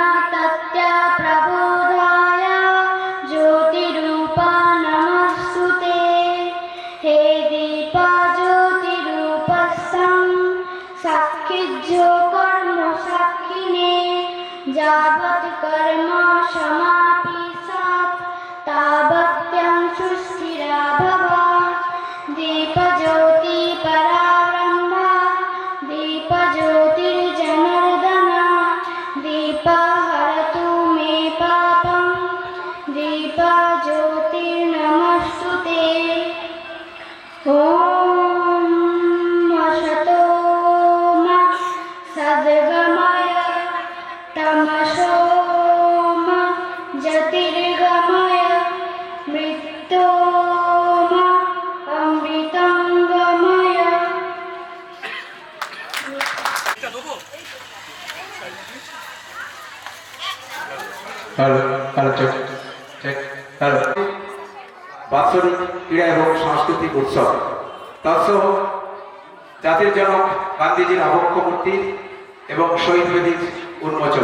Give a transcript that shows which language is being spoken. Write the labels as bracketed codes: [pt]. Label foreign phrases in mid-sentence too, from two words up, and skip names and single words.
[sa] তত্ত্বা প্রবোধায় জ্যোতিরূপা নমস্তুতে হে দীপ জ্যোতিরূপস্যং সাক্ষিজ্ঞ কর্ম সাক্ষিণে যাবৎ কর্ম সমাপি সৎ তাবত্যং সুস্থিরা ভব দীপজ্যোতি পরাব্রহ্ম দীপজ্যোতির্জনার্দন দীপ হরতু মে পাপং দীপজ্যোতির্নমস্তুতে ॐ असतो मा सद्गमय तमसो मा ज्योतिर्गमय मृत्योर्मा अमृतंगमय। [en] hello hello check check hello. [bn] বাৎসরিক ক্রীড়া এবং সাংস্কৃতিক উৎসব তৎসহ জাতির জনক গান্ধীজির আবক্ষ মূর্তি এবং শহীদ বেদির উন্মোচন।